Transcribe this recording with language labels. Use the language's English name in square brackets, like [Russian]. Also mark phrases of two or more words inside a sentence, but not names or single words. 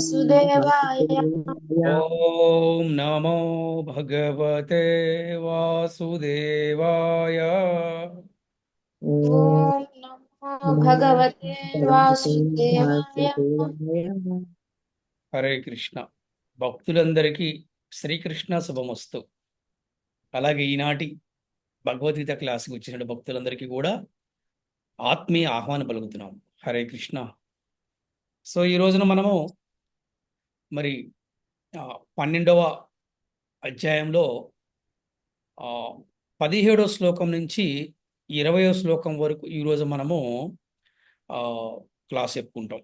[Sanskrit] वासुदेवाय। वासुदेवाय। ओम नमो भगवते वासुदेवाय। ॐ ओम नमो नमो भगवते भगवते वासुदेवाय। वासुदेवाय। [Telugu] హరే కృష్ణ. భక్తులందరికీ శ్రీకృష్ణ శుభమస్తు. అలాగే ఈనాటి భగవద్గీత క్లాస్కి వచ్చిన భక్తులందరికీ కూడా ఆత్మీయ ఆహ్వానం పలుకుతున్నాం. హరే కృష్ణ. సో ఈ రోజున మనము మరి 12వ అధ్యాయంలో 17వ శ్లోకం నుంచి 20వ శ్లోకం వరకు ఈరోజు మనము ఆ, క్లాస్ చెప్పుకుంటాం.